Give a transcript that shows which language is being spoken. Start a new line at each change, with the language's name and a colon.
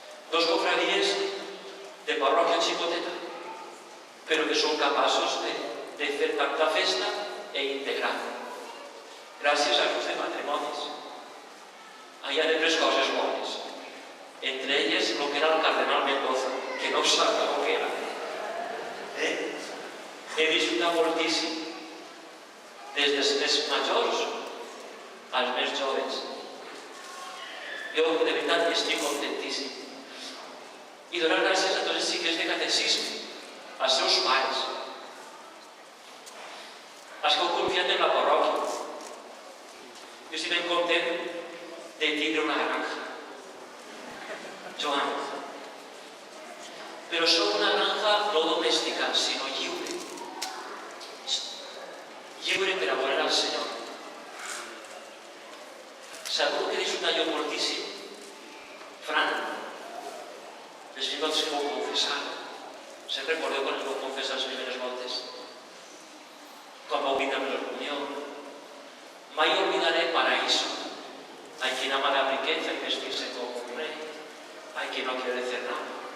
Catalan: Dos cofradies de parròquia xicoteta, però que són capaços de fer tanta festa i integrar. Gràcies a grups de matrimonis. Hi ha després coses bones. Entre elles, el que era el cardenal Mendoza, que no sap el que era. He disfrutat moltíssim, des dels més majors als més joves. Jo, de veritat, estic contentíssim. I donar gràcies a tots els xiquets de catecisme, als seus pares, als que heu confiat en la parròquia. Jo estic ben content de tindre una granja. Joan. Però sóc una granja no domèstica, sinó lliure. Lliure per a veure al Senyor. Segur que he disfrutat jo moltíssim. Fran, les voltes que vau confessar. Se'n recordeu quan es vau confessar les primeres voltes? Quan vau vindre amb la comunió.
Spanish: Mai olvidaré Paraíso. Hay quien ama la riqueza y vestirse como un rey. Hay quien no quiere hacer nada.